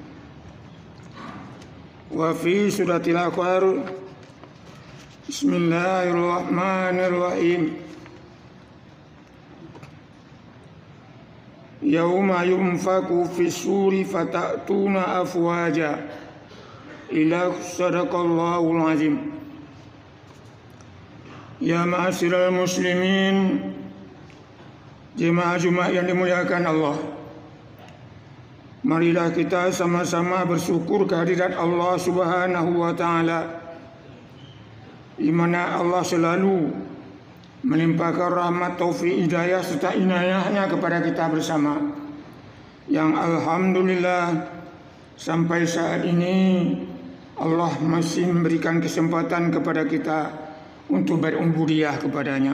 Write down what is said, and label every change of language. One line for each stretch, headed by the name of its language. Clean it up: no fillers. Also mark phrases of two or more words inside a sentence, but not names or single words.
Arabic: وفي سورة الأخرى بسم الله الرحمن الرحيم. يوم ينفخ في الصور فتأتون أفواجا إلى صدق الله العظيم. يا معشر المسلمين,
Indonesian: jemaah Jumat yang dimuliakan Allah, marilah kita sama-sama bersyukur kehadirat Allah
Arabic: سبحانه وتعالى,
Indonesian: di mana Allah selalu melimpahkan rahmat, taufik, hidayah serta inayahnya kepada kita bersama, yang alhamdulillah sampai saat ini Allah masih memberikan kesempatan kepada kita untuk berubudiyah kepadanya.